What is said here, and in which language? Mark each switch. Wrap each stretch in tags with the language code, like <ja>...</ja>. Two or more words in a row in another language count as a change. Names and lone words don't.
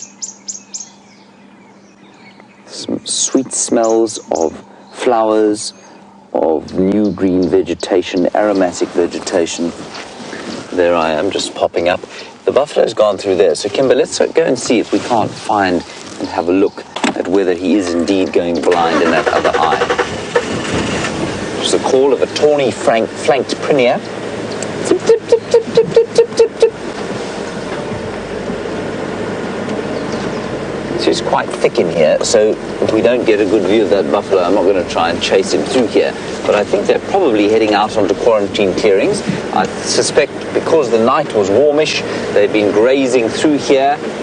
<en>Some sweet smells of flowers, of new green vegetation, aromatic vegetation. There I am, just popping up. The buffalo's gone through there. So Kimber, let's go and see if we can't find and have a look at whether he is indeed going blind in that other eye. It's the call of a tawny flanked prinia. Tip, tip, tip, tip, tip, tip, tip, tip, tip. It's quite thick in here, so if we don't get a good view of that buffalo, I'm not going to try and chase him through here. But I think they're probably heading out onto quarantine clearings. I suspect because the night was warmish, they've been grazing through here</en>